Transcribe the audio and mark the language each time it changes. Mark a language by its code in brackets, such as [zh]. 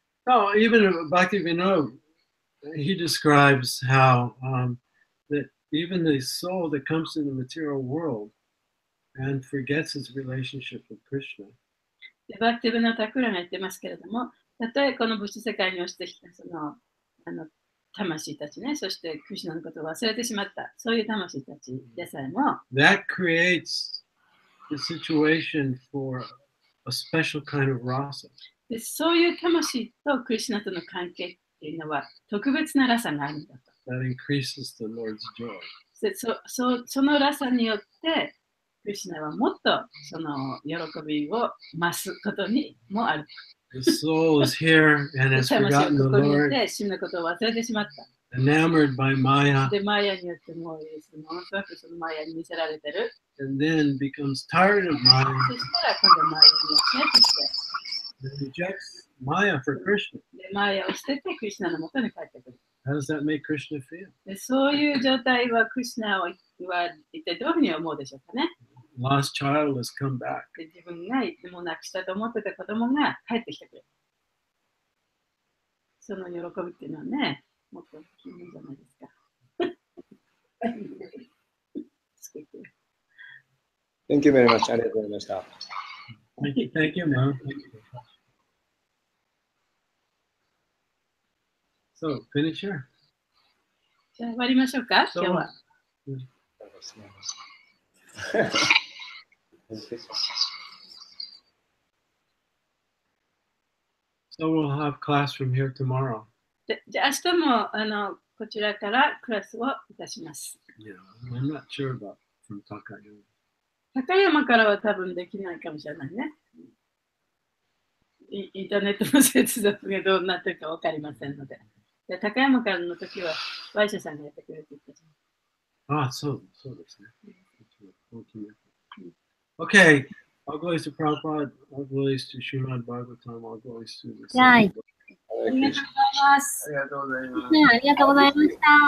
[en] Oh, even Bhaktivinoda, he describes how that even the soul that comes to the material world and forgets its relationship with Krishna. [ja] バクティブのタクラが言ってますけれども、たとえこの物質世界に落ちてきたその魂たちね、そしてクリシュナのことを忘れてしまった、そういう魂たちでさえも、 [en] That creates the situation for a special kind of rasa. [ja] でそういう魂とクリシュナとの関係っていうのは特別なラサがあるんだと。 [en] That increases the Lord's joy. [ja] でそのラサによって、クリシュナはもっとその喜びを増すことにもある。 [en] The soul is here and has [ja] 魂は [en] the [ja] ここにい [en] Lord, [ja] て、死ぬことを忘れてしまった。 [en] enamored by Maya, [ja] で、マヤによってもうものすごくそのマヤに見せられてる。 [en] and then becomes tired of Maya [ja] そしたら今度マヤによってして、 [en] and rejects Maya for Krishna. [ja] で、マヤを捨ててクリシュナのもとに帰ってくる。 [en] How does that make Krishna feel? [ja] でそういう状態はクリシュナは一体どういうふうに思うでしょうかね。 [en] Lost child has come back. [ja] で自分がいつも亡くしたと思ってた子供が帰ってきてくれる。その喜びっていうのはね、もっと大きいもんじゃないですか。 [en] Thank you very much. [ja] ありがとうございました。 [en] Thank you, Mom. So, finish here. [ja] じゃあ終わりましょうか、今日は。 [en] So we'll have class from here tomorrow. [ja] じゃあ明日もこちらからクラスをいたします。 [en] Yeah, I'm not sure about from Takayama. [ja] 高山からは多分できないかもしれないね。インターネットの接続がどうなってるか分かりませんので。で高山からの時は、ワイシャさんがやってくれて言ったじあ、そうですね。 [en] Okay, all glories to Prabhupada, all glories to Srimad Bhagavatam, all glories to the [ja] ゃん。ありがとうございます。ありがとうございます。ね、ありがとうございました。